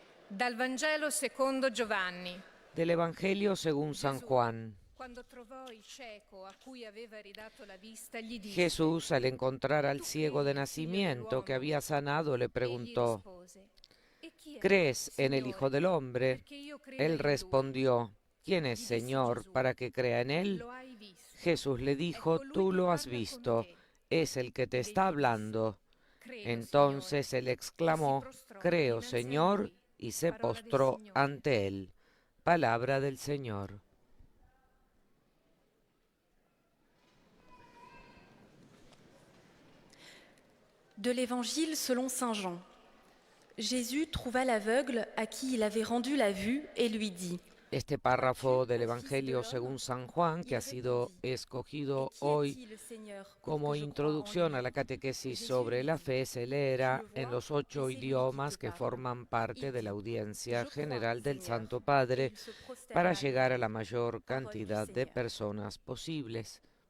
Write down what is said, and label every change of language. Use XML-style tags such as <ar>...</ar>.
<it>Dal Vangelo secondo Giovanni.</it> <es>Del Evangelio según San Juan.</es> <it>Quando trovò il cieco a cui aveva ridato la vista, gli disse:</it> <es>Jesús, al encontrar al ciego de nacimiento que había sanado, le preguntó: ¿crees en el Hijo del Hombre? Él respondió: ¿quién es, Señor, para que crea en él? Jesús le dijo: tú lo has visto, es el que te está hablando. Entonces él exclamó: creo, Señor, y se postró ante él. Palabra del Señor.</es> <fr>De l'Évangile selon saint Jean. Jésus trouva l'aveugle à qui il avait rendu la vue et lui dit:</fr> <es>Este párrafo del Evangelio según San Juan, que ha sido escogido hoy como introducción a la catequesis sobre la fe, se leerá en los 8 idiomas que forman parte de la audiencia general del Santo Padre para llegar a la mayor cantidad de personas posibles.</es>